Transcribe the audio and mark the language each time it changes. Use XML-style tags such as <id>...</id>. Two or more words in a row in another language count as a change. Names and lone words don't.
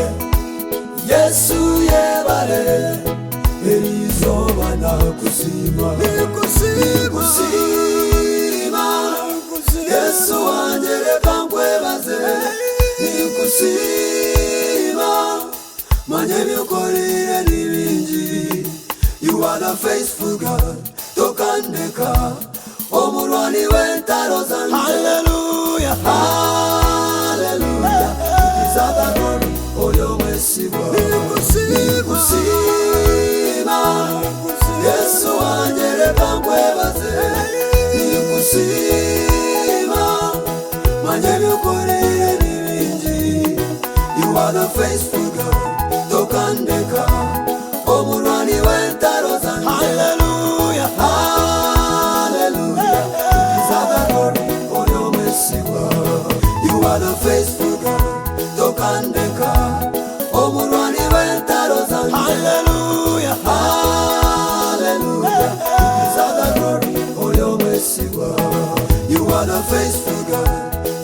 <nyo>Yesu yebale eriizooba nakusiima. Ninkusiima Yesu wanje leka nkwebaze. Ninkusiima manye byokolire ni bingi.</nyo> <en>You are the faithful God</en> <nyo>tokandeka omulwani w'entalo zange.</nyo> <en>Hallelujah, hallelujah, deserve the glory,</en> <nyo>oli omwesigwa. Ninkusiima Yesu wanje leka nkwebaze. Ninkusiima manye byokolire ni bingi.</nyo> <en>You are the faithful God</en> <nyo>tokandeka omulwani w'entalo zange.</nyo> <en>Hallelujah, hallelujah, deserve the glory,</en> <nyo>oli omwesigwa.</nyo> <en>You are the faithful God</en> <nyo>tokandeka omulwani w'entalo zange.</nyo> <en>Hallelujah, hallelujah, deserve the glory,</en> <nyo>oli omwesigwa.</nyo> <en>You are the faithful God</en>